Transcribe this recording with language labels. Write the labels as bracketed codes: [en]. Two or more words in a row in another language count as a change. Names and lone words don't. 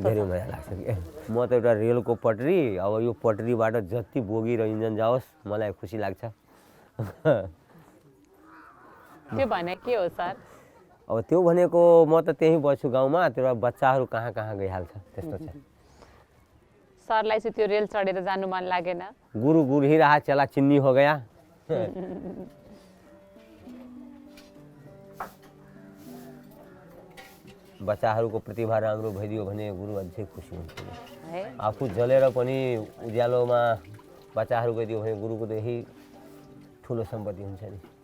[ne] धेरै मजा लाग्छ कि म त एउटा रेलको पटरी अब यो पटरीबाट जति बोगी र इन्जन जाओस् मलाई खुसी लाग्छ त्यो भने के हो सर अब त्यो भनेको म त त्यहीँ बस्छु गाउँमा त्यो बच्चाहरू कहाँ कहाँ गइहाल्छ त्यस्तो छ सरलाई चाहिँ त्यो रेल चढेर जानु मन लागेन [hi] गुरु गुरु ही रहा चला चिन्नी हो गया [ne] बच्चाहरूको प्रतिभा राम्रो भइदियो भने गुरु अझै खुसी हुन्छ आफू जलेर पनि उज्यालोमा बच्चाहरू गइदियो भने गुरुको त यही ठुलो सम्पत्ति हुन्छ नि